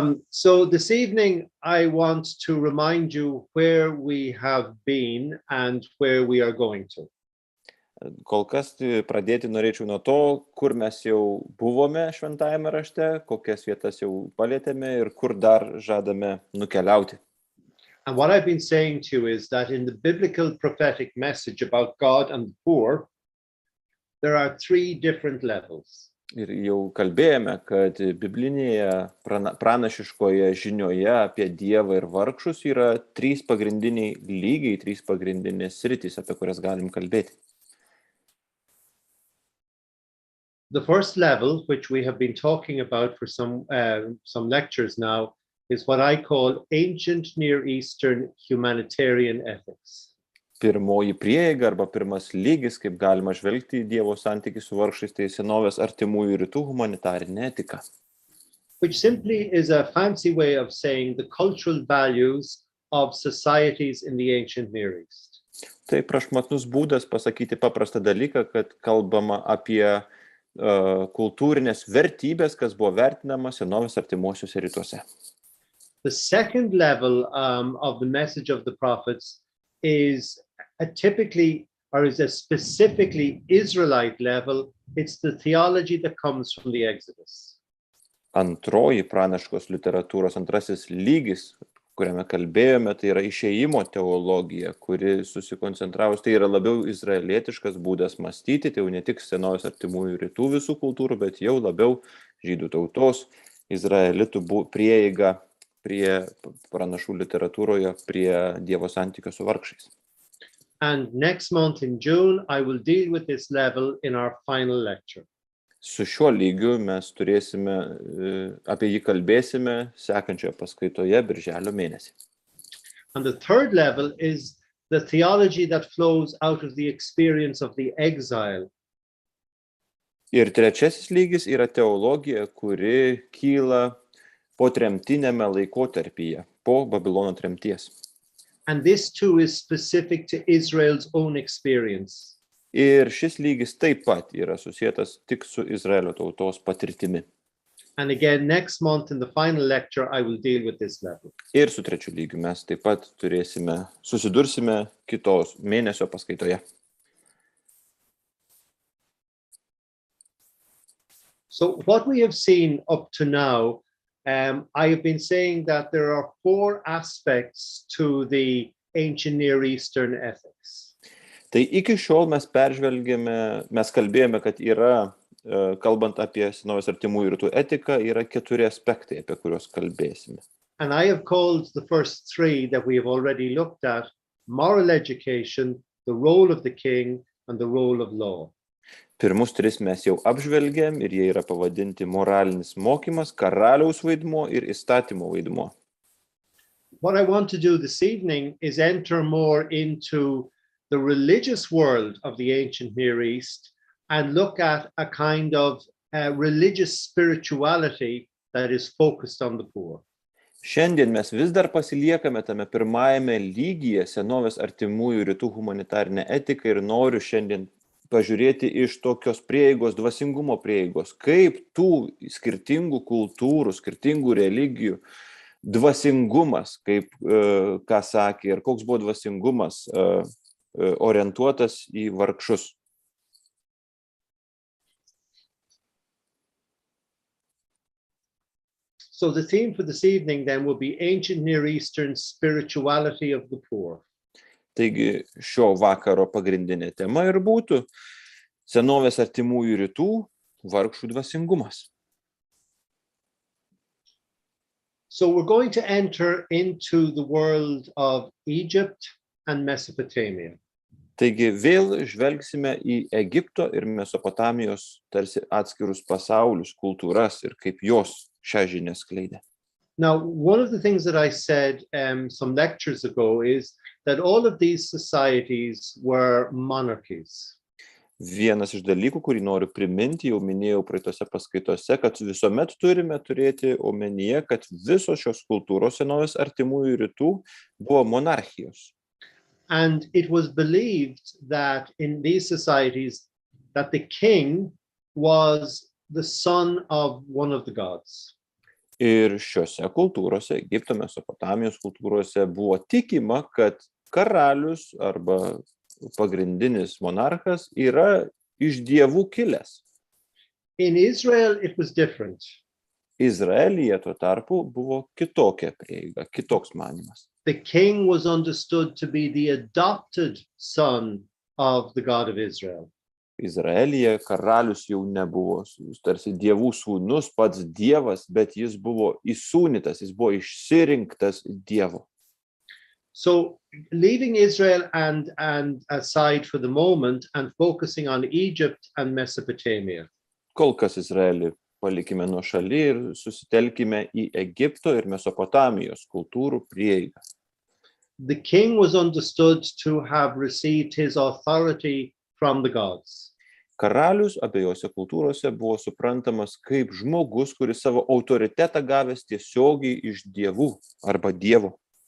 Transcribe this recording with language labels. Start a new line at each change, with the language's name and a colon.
English: So this evening, I want to remind you where we have been and where we are going to.
Lithuanian: Kol kas pradėti norėčiau nuo to, kur mes jau buvome šventajame rašte, kokias vietas jau palėtėme ir kur dar žadame nukeliauti.
English: And what I've been saying to you is that in the biblical prophetic message about God and the poor, there are 3 different levels.
Lithuanian: Ir jau kalbėjome, kad biblinėje pranašiškoje žinioje apie Dievą ir vargšus yra 3 pagrindiniai lygiai, 3 pagrindinės sritys, apie kurias galim kalbėti.
English: The first level, which we have been talking about for some lectures now, is what I call ancient Near Eastern humanitarian ethics.
Lithuanian: Pirmoji prieiga arba pirmas lygis, kaip galima žvelgti į Dievo santykį su vargšais, tai senovės artimųjų rytų humanitarinė etika.
English: which simply is a fancy way of saying the cultural values of societies in the ancient Near East.
Lithuanian: Tai prašmatnus būdas pasakyti paprastą dalyką, kad kalbama apie kultūrinės vertybės, kas buvo vertinama senovės artimuosiuose rytuose.
English: The second level of the message of the prophets is a specifically Israelite level. It's the theology that comes from the Exodus.
Lithuanian: Antroji pranaškos literatūros antrasis lygis, kuriame kalbėjome, tai yra išėjimo teologija, kuri susikoncentravus, tai yra labiau izraelietiškas būdas mąstyti, tai jau ne tik senovės artimųjų rytų visų kultūrų, bet jau labiau žydų tautos, izraelitų prieiga prie pranašų literatūroje, prie Dievo santykio su vargšais.
English: And next month in June, I will deal with this level in our final lecture.
Lithuanian: Su šiuo lygiu mes turėsime, apie jį kalbėsime sekančioje paskaitoje birželio mėnesį.
English: And the third level is the theology that flows out of the experience of the exile.
Lithuanian: Ir trečiasis lygis yra teologija, kuri kyla po tremtiniame laikotarpyje, po Babilono tremties.
English: And this too is specific to Israel's own experience.
Lithuanian: Ir šis lygis taip pat yra susietas tik su Izraelio tautos patirtimi.
English: And again, next month in the final lecture, I will deal with this level.
Lithuanian: Ir su trečiu lygiu mes taip pat susidursime kitos mėnesio paskaitoje.
English: So what we have seen up to now, I have been saying that there are 4 aspects to the ancient Near Eastern ethics.
Lithuanian: Tai iki šiol mes kalbėjome, kad yra, kalbant apie senovės artimųjų rytų etiką, yra 4 aspektai, apie kuriuos kalbėsime.
English: And I have called the first 3 that we have already looked at: moral education, the role of the king, and the role of law.
Lithuanian: Pirmus 3 mes jau apžvelgėm ir jie yra pavadinti moralinis mokymas, karaliaus vaidmuo ir įstatymo vaidmuo.
English: What I want to do this evening is enter more into the religious world of the ancient Near East and look at a kind of religious spirituality that is focused on the poor.
Lithuanian: Šiandien mes vis dar pasiliekame tame pirmajame lygyje senovės artimųjų rytų humanitarinę etiką ir noriu šiandien pažiūrėti iš tokios prieigos, dvasingumo prieigos, kaip tų skirtingų kultūrų, skirtingų religijų dvasingumas, kaip ką sakė ir koks buvo dvasingumas orientuotas į vargšus.
English: So the theme for this evening then will be ancient Near Eastern spirituality of the poor.
Lithuanian: Taigi šio vakaro pagrindinė tema ir būtų senovės artimųjų rytų vargšų dvasingumas.
English: So we're going to enter into the world of Egypt and Mesopotamia.
Lithuanian: Taigi vėl žvelgsime į Egipto ir Mesopotamijos tarsi atskirus pasaulius, kultūras ir kaip jos šią žinią skleidė.
English: Now, one of the things that I said some lectures ago is that all of these societies were monarchies.
Lithuanian: Vienas iš dalykų, kurį noriu priminti, jau minėjau praeitose paskaitose, kad visuomet turime turėti omenyje, kad visos šios kultūros senovės artimųjų rytų buvo monarchijos.
English: And it was believed that in these societies that the king was the son of one of the gods.
Lithuanian: Ir šiuose kultūrose, Egipto, Mesopotamijos kultūrose buvo tikima, kad karalius arba pagrindinis monarchas yra iš dievų kilęs.
English: In Israel it was different.
Lithuanian: Izraelyje tuo tarpu buvo kitokia prieiga, kitoks manymas.
English: The king was understood to be the adopted son of the God of Israel.
Lithuanian: Izraelyje karalius jau nebuvo tarsi dievų sūnus, pats dievas, bet jis buvo įsūnytas, jis buvo išsirinktas dievo.
English: So leaving Israel and aside for the moment and focusing on Egypt and Mesopotamia.
Lithuanian: Kol kas Izraelį palikime nuo šaly ir susitelkime į Egipto ir Mesopotamijos kultūrų prieigą.
English: The king was understood to have received his authority from the gods.
Lithuanian: Karalius abiejose kultūrose buvo suprantamas kaip žmogus, kuris savo autoritetą gavęs tiesiogiai iš dievų arba dievo.